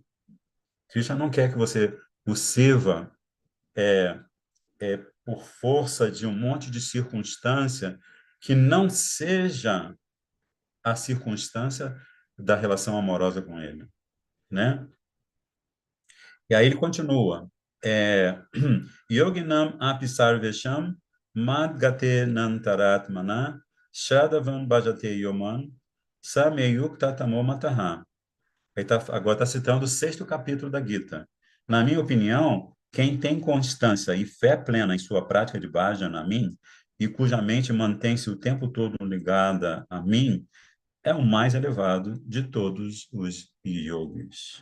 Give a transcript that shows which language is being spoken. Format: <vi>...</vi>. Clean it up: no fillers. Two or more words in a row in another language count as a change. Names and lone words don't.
<pt>Krishna não quer que você o sirva por força de um monte de circunstância que não seja a circunstância da relação amorosa com ele, né? E aí ele continua.</pt> <sa>Yoginam apisarvesham madgate nantarat mana shadavan bhajate yoman sameyukta tamomataha.</sa> <pt>Agora está citando o sexto capítulo da Gita. Na minha opinião, quem tem constância e fé plena em sua prática de bhajana a mim, e cuja mente mantém-se o tempo todo ligada a mim, é o mais elevado de todos os yogis.</pt>